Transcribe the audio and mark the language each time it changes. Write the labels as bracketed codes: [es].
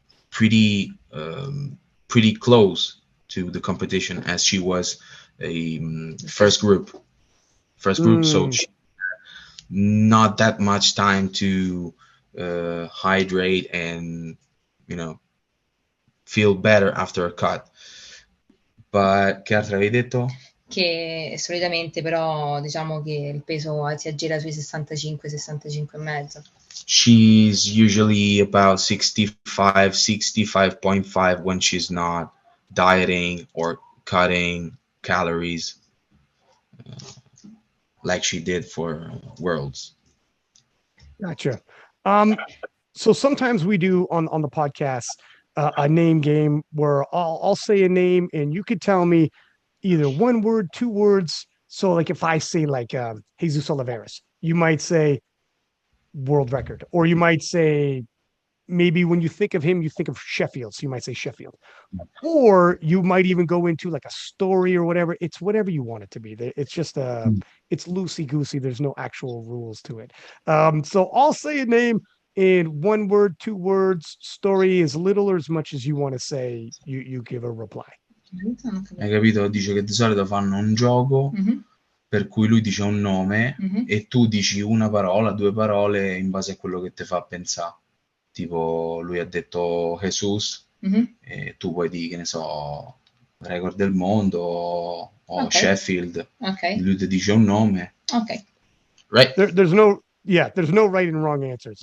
[en] pretty close to the competition, as she was a first group, so she not that much time to hydrate and feel better after a cut. But [it] che altro avevi detto? Che solitamente però diciamo che il peso si aggira sui 65-65,5. [en] She's usually about 65.5 when she's not dieting or cutting calories like she did for Worlds. Gotcha. So sometimes we do on the podcast a name game where I'll say a name and you could tell me either one word, 2 words. So like if I say like Jesus Oliveras, you might say world record, or you might say, maybe when you think of him, you think of Sheffield. So you might say Sheffield, or you might even go into like a story or whatever. It's whatever you want it to be. It's just it's loosey goosey. There's no actual rules to it. So I'll say a name. in 1 word, 2 words, story as little or as much as you want to say, you give a reply. [it] Hai capito? Dice che di solito fanno un gioco per cui lui dice un nome e tu dici una parola, 2 parole in base a quello che ti fa pensare. Tipo, lui ha detto Jesus e tu puoi dire, che ne so, record del mondo o Sheffield. Lui ti dice un nome. Ok. [en] Right? There's no right and wrong answers.